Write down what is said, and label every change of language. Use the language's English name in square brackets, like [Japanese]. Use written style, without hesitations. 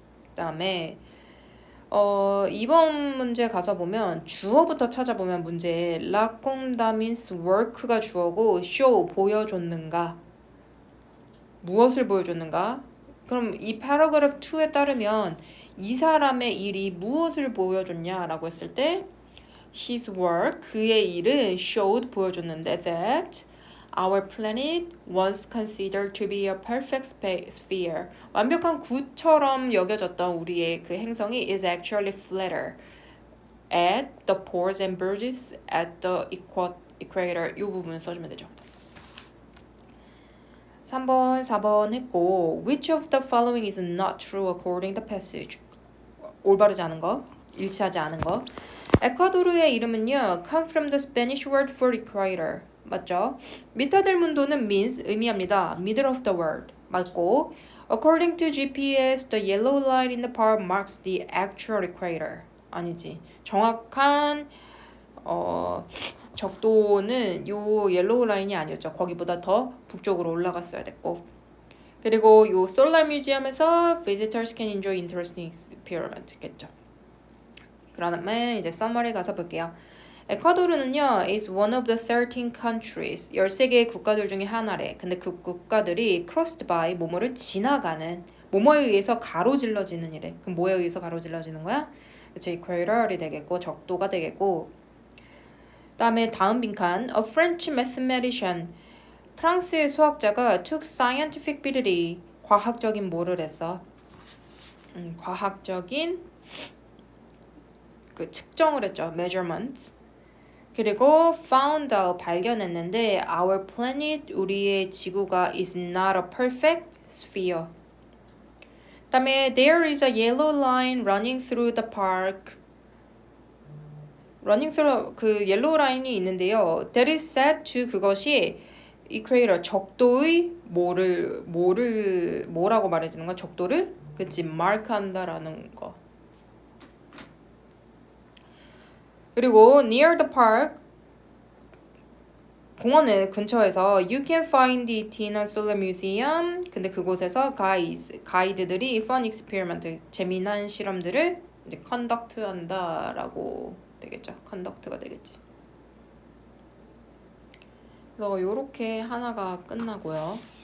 [Korean] 그다음에 2번 문제 가서 보면 주어부터 찾아보면 문제에 라콩다 means work가 주어고 show 보여줬는가 무엇을 보여줬는가 그럼 이 paragraph 2에 따르면 이 사람의 일이 무엇을 보여줬냐라고 했을 때 [English] his work, 그의 일은 showed, 보여줬는데 that our planet was considered to be a perfect sphere. [Korean] 완벽한 구처럼 여겨졌던 우리의 그 행성이 [English] is actually flatter at the poles and verges at the equator. [Korean] 이 부분 써주면 되죠. [English] 3번, 4번 했고 which of the following is not true according to the passage? [Korean] 올바르지 않은 거, 일치하지 않은 거. 에콰도르의 이름은요 [English] come from the Spanish word for equator. [Korean] 맞죠? 미터 델 문도는 means 의미합니다. [English] middle of the world. 맞고 according to GPS, the yellow line in the park marks the actual equator. 아니지. [Korean] 정확한 적도는 요 옐로우 라인이 아니었죠. 거기보다 더 북쪽으로 올라갔어야 됐고. 그리고 요 솔라 뮤지엄에서 [English] visitors can enjoy interesting experiment겠죠. [Korean] 그다음에 이제 서머리 가서 볼게요. 에콰도르는요 [English] is one of the 13 countries [Korean] 13개의 국가들 중에 하나래. 근데 그 국가들이 crossed by 뭐뭐를 지나가는 뭐뭐에 의해서 가로질러지는 이래. 그럼 뭐에 의해서 가로질러지는 거야? 그치 equator이 되겠고 적도가 되겠고 그다음에 다음 빈칸 [English] A French mathematician [Korean] 프랑스의 수학자가 took scientific ability 과학적인 뭐를 했어? 과학적인 그 측정을 했죠. [English] measurements. 그리고 found out [Korean] 발견했는데 [English] our planet [Korean] 우리의 지구가 [English] is not a perfect sphere. 그다음에 there is a yellow line running through the park. [Korean] running through 그 옐로우 라인이 있는데요. that is said to 그것이 equator 적도의 뭐라고 말해주는 거야? 적도를 그치 마크한다라는 거. [English] 그리고 near the park [Korean] 공원의 근처에서 [English] you can find it in a solar museum. [Korean] 근데 그곳에서 가이드들이 fun experiment 재미난 실험들을 이제 conduct 한다라고 되겠죠. conduct가 되겠지. 그래서 요렇게 하나가 끝나고요.